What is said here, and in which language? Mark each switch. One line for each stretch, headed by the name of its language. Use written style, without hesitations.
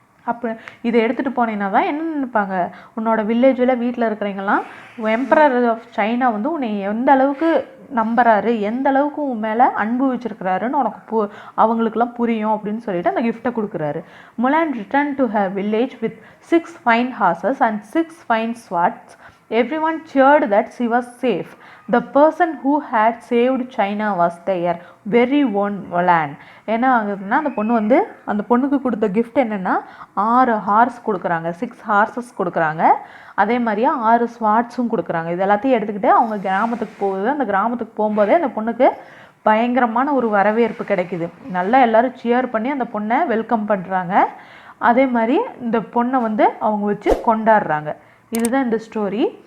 Tamil: அப்போ இதை எடுத்துகிட்டு போனீங்கன்னா தான் என்ன நினைப்பாங்க, உன்னோட வில்லேஜில் வீட்டில் இருக்கிறவங்கலாம் எம்பரர் ஆஃப் சைனா வந்து உன்னை எந்த அளவுக்கு நம்புறாரு, எந்த அளவுக்கு உன் மேலே அன்பு வச்சிருக்கிறாருன்னு உனக்கு அவங்களுக்குலாம் புரியும் அப்படின்னு சொல்லிட்டு அந்த கிஃப்ட்டை கொடுக்குறாரு.
English: Mulan return to her village with 6 fine horses and 6 fine swords. Everyone cheered that she was safe. The person who had saved China was their very own Mulan.
Tamil: என்ன ஆகுதுன்னா அந்த பொண்ணுக்கு கொடுத்த கிஃப்ட் என்னென்னா 6 ஹார்ஸ் கொடுக்குறாங்க, 6 ஹார்ஸஸ் கொடுக்குறாங்க. அதே மாதிரியா 6 ஸ்வாட்ஸும் கொடுக்குறாங்க. இது எல்லாத்தையும் எடுத்துக்கிட்டு அவங்க கிராமத்துக்கு போகுது. அந்த கிராமத்துக்கு போகும்போதே அந்த பொண்ணுக்கு பயங்கரமான ஒரு வரவேற்பு கிடைக்குது. நல்லா எல்லோரும் சியர் பண்ணி அந்த பொண்ணை வெல்கம் பண்ணுறாங்க. அதே மாதிரி இந்த பொண்ணை அவங்க வச்சு கொண்டாடுறாங்க. இதுதான் இந்த ஸ்டோரி.